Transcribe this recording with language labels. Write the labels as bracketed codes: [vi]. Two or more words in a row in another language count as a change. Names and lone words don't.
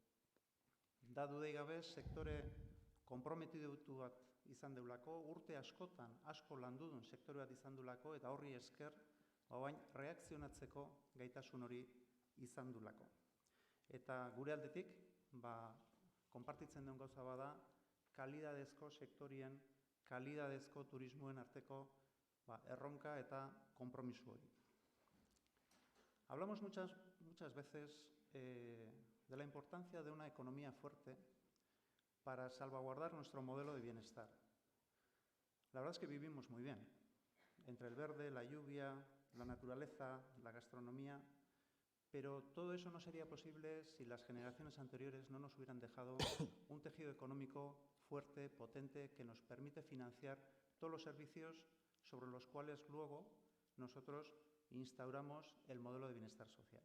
[eu] Da dudei gabe, sektore konprometitu bat izan deulako, urte askotan, asko landudun sektore bat izan deulako, eta horri esker, oain reakzionatzeko gaitasun hori izan dulako. Eta gure aldetik, konpartitzen duen gauza bada, kalidadezko sektorien, kalidadezko turismoen arteko erronka eta konpromiso hori. [es] Hablamos muchas veces de la importancia de una economía fuerte para salvaguardar nuestro modelo de bienestar. La verdad es que vivimos muy bien. Entre el verde, la lluvia, la naturaleza, la gastronomía, pero todo eso no sería posible si las generaciones anteriores no nos hubieran dejado un tejido económico fuerte, potente, que nos permite financiar todos los servicios sobre los cuales luego nosotros instauramos el modelo de bienestar social.